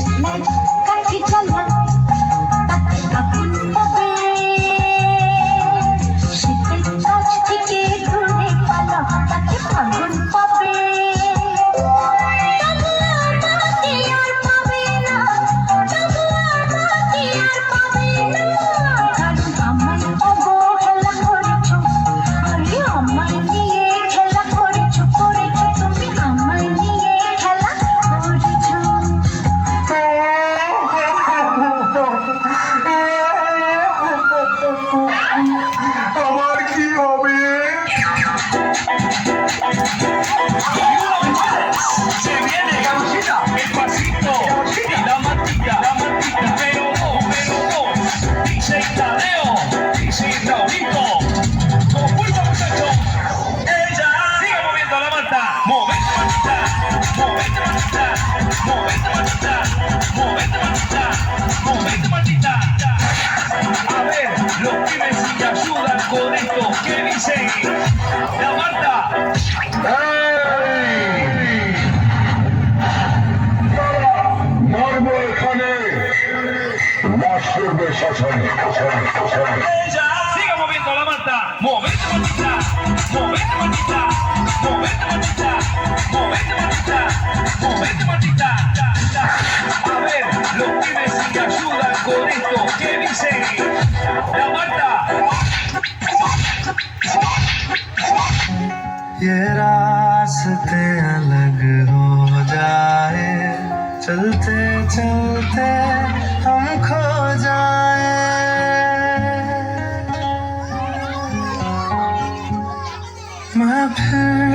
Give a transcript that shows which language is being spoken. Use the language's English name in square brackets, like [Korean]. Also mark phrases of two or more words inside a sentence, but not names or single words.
[Bangla] কাছে চলা তাতে আগুন পাবে শীতের কাছ থেকে দূরে পালা তাতে আগুন পাবে তবু আমাকে আর পাবে না তবু আমাকে আর পাবে না কারণ আমায় অবহেলা করেছো আরে আমায় নিয়ে খেলা করেছো তুমি আমায় নিয়ে খেলা করেছো আমার কি হবে? [Spanish] Se viene el pasito y la matita, pero no, dice Tadeo, dice Raulito, con fuerza muchachos, ella sigue moviendo la mata, movete matita, movete matita, movete matita, movete matita, movete matita. A ver, los pibes si te ayudan con esto, ¿qué dicen? La Marta. [Bangla] মরবো এখানে লাশ করবে শ্মশানে [Spanish] Ella sigue moviendo la mata, movete matita, movete matita, movete matita, movete matita, movete matita. A ver, los pibes si te ayudan con esto, ¿qué dicen? La Marta. [Hindi] ये रास्ते अलग हो जाए चलते चलते हम खो जाए मैं फिर